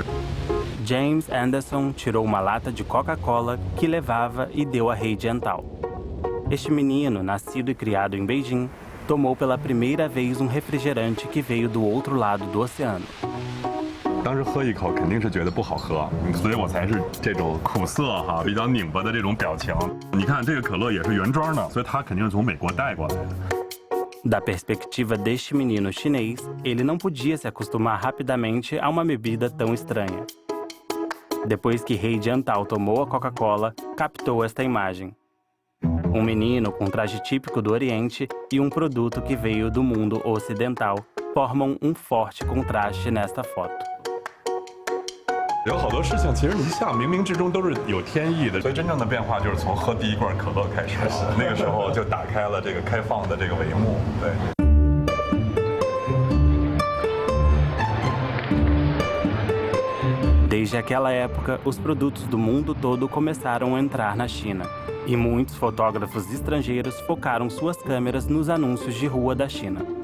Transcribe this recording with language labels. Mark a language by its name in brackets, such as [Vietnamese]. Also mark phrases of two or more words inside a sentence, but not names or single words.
[Portuguese] James Anderson tirou uma lata de Coca-Cola que levava e deu a He Jiantao. Este menino, nascido e criado em Beijing, tomou pela primeira vez refrigerante que veio do outro lado do oceano. [Chinese] 当时喝一口肯定是觉得不好喝，所以我才是这种苦涩哈，比较拧巴的这种表情。你看这个可乐也是原装的，所以它肯定是从美国带过来的。 [Portuguese] Da perspectiva deste menino chinês, ele não podia se acostumar rapidamente a uma bebida tão estranha. Depois que He Jiantao tomou a Coca-Cola, captou esta imagem. Um menino com traje típico do Oriente e produto que veio do mundo ocidental formam forte contraste nesta foto. [Chinese] 有好多事情，其实你想，冥冥之中都是有天意的。所以真正的变化就是从喝第一罐可乐开始，那个时候就打开了这个开放的这个帷幕。对。 [Portuguese] Desde aquela época, os produtos do mundo todo começaram a entrar na China. E muitos fotógrafos estrangeiros focaram suas câmeras nos anúncios de rua da China.